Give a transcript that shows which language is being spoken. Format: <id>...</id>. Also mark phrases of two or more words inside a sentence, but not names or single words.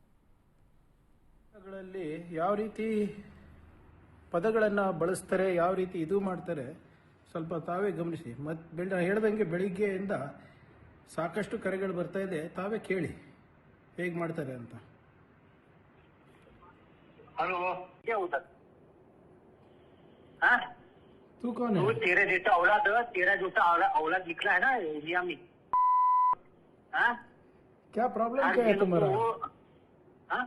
<kn>ಯಾವ ರೀತಿ ಪದಗಳನ್ನ ಬಳಸ್ತಾರೆ, ಯಾವ ರೀತಿ ಇದು ಮಾಡ್ತಾರೆ ಸ್ವಲ್ಪ ತಾವೇ ಗಮನಿಸಿ. ಮತ್ತೆ ಹೇಳ್ದಂಗೆ ಬೆಳಿಗ್ಗೆಯಿಂದ ಸಾಕಷ್ಟು ಕರೆಗಳು ಬರ್ತಾ ಇದೆ, ತಾವೇ ಕೇಳಿ ಹೇಗೆ ಮಾಡ್ತಾರೆ ಅಂತ.</kn> <hi>हेलो क्या होता हाँ तू कौन है? तेरे जैसा औलाद निकला है ना इंडिया में। हाँ क्या प्रॉब्लम क्या है तुम्हारा? हाँ</hi>